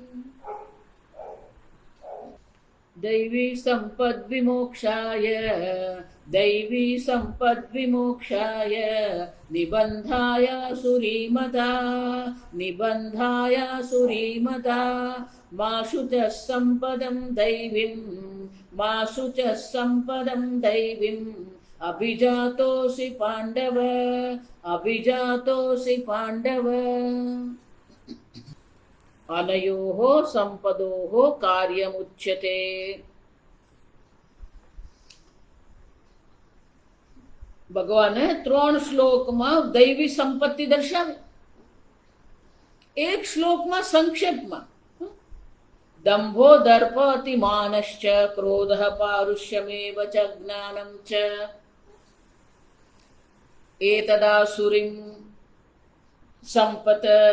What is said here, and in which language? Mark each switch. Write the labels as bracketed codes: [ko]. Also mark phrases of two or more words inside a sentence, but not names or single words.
[sa] दैवी सम्पद्विमोक्षाय निबन्धाय सुरीमता मा शुचः सम्पदं दैवीम् अभिजातोऽसि पाण्डव। अनयोः संपदोः कार्यमुच्यते। [gu] ભગવાને 3 શ્લોકમાં દૈવી સંપત્તિ દર્શાવી, એક શ્લોકમાં સંક્ષેપમાં [sa] દંભો દર્પ અતિમાનશ્ચ ક્રોધઃ પારુષ્યમેવ ચ જ્ઞાનં ચ એતદાસુરીં સંપત.